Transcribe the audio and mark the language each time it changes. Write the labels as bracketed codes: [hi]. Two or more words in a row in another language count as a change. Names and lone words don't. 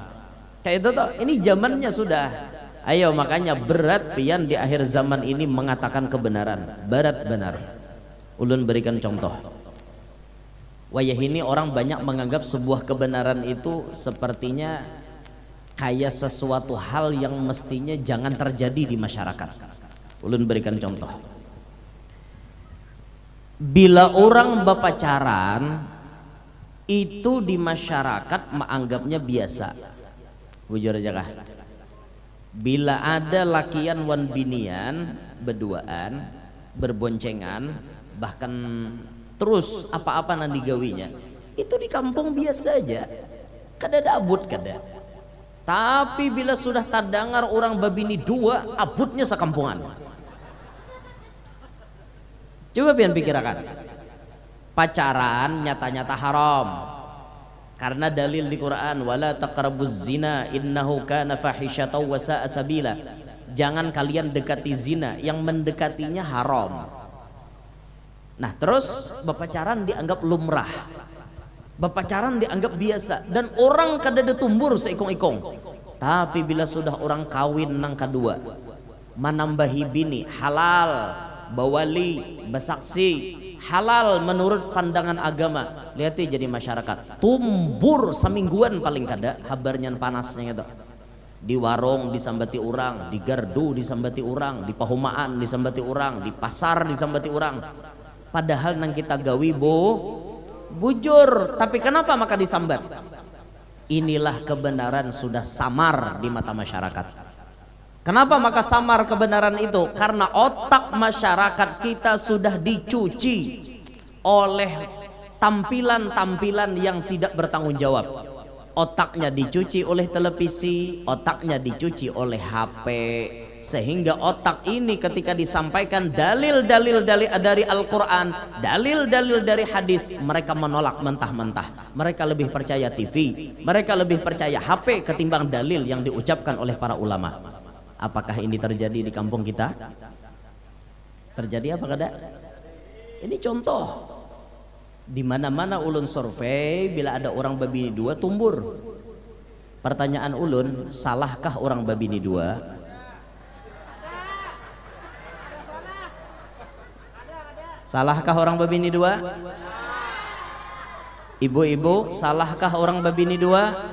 [bjn] Kayak itu toh, ini zamannya sudah. Ayo makanya berat pian di akhir zaman ini mengatakan kebenaran. Berat benar. Ulun berikan contoh. Wayah ini orang banyak menganggap sebuah kebenaran itu sepertinya kayak sesuatu hal yang mestinya jangan terjadi di masyarakat. Ulun berikan contoh. Bila orang berpacaran itu di masyarakat menganggapnya biasa. Bujur aja kah? Bila ada lakian wan binian berduaan, berboncengan, bahkan terus apa-apa nanti gawinya, itu di kampung biasa aja, kada ada abut kada. Tapi bila sudah terdengar orang babini dua, abutnya sekampungan. Coba pian pikirkan, pacaran nyata-nyata haram. Karena dalil di Quran, [ar] ولا تقربوا الزنا إنه كان فاحشة وساء سبيلا. [id] Jangan kalian dekati zina, yang mendekatinya haram. [bjn] Nah, terus berpacaran dianggap lumrah. Berpacaran dianggap biasa dan orang kada ada tumbur seikong-ikong. Tapi bila sudah orang kawin nang kedua, menambahi bini halal, bawali, bersaksi halal menurut pandangan agama. Lihat jadi masyarakat tumbur semingguan paling kada habarnya panasnya gitu. Di warung disambati orang, di gardu disambati orang, di pahumaan disambati orang, di pasar disambati orang. Padahal nang kita gawi bujur, tapi kenapa maka disambat? [id] Inilah kebenaran sudah samar di mata masyarakat. Kenapa maka samar kebenaran itu? Karena otak masyarakat kita sudah dicuci oleh tampilan-tampilan yang tidak bertanggung jawab. Otaknya dicuci oleh televisi, otaknya dicuci oleh HP, sehingga otak ini ketika disampaikan dalil-dalil dari Al-Quran, dalil-dalil dari hadis, mereka menolak mentah-mentah. Mereka lebih percaya TV, mereka lebih percaya HP ketimbang dalil yang diucapkan oleh para ulama. Apakah ini terjadi di kampung kita? [bjn] Terjadi apa kada? Ini contoh. Di mana-mana ulun survei, bila ada orang babini dua tumbur. Pertanyaan ulun, salahkah orang babini dua? Salahkah orang babini dua? Ibu-ibu, salahkah orang babini dua?